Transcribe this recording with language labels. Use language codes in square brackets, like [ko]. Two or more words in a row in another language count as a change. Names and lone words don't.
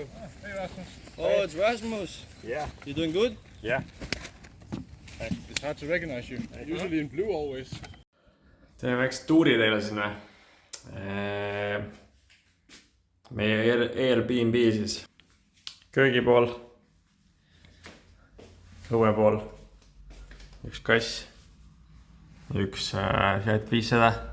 [en] Hey Rasmus. Oh, it's Rasmus. Yeah. You doing good? Yeah. It's hard to recognize you. Usually in blue always. [et] Teeme väikse tuuri teile sinna. Meie Airbnb siis. Köögi pool. Õue pool. Üks kass. Üks Fiat 500.